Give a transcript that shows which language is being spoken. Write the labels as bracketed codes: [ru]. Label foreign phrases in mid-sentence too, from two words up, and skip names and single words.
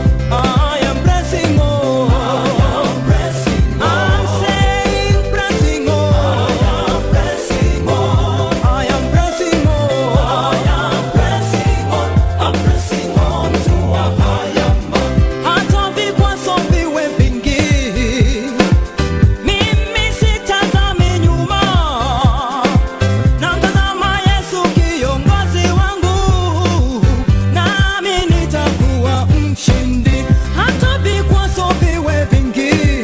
[en] I am pressing on. I'm saying pressing on. I am pressing on. [sw] Hata vikwazo viwe vingi. Mimi sitazami nyuma, namtazama Yesu kiongozi wangu, nami nitakuwa mshindi, hata vikwazo viwe vingi.